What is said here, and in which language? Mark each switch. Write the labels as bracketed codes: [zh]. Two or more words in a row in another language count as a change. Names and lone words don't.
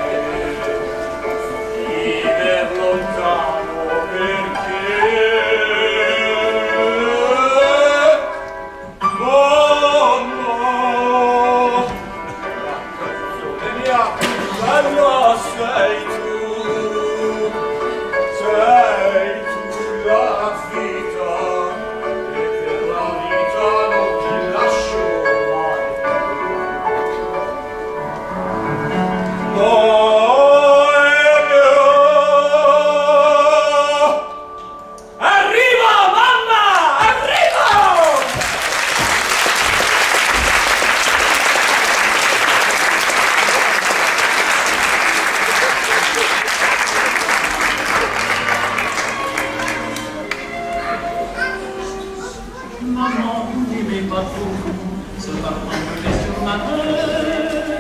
[it] viver lontano perché sei tu la vita e per la vita non ti lascio mai. Arriva, mamma, arriva! [fr] Maman, n'aimez pas trop ce parfum que j'ai sur ma tête.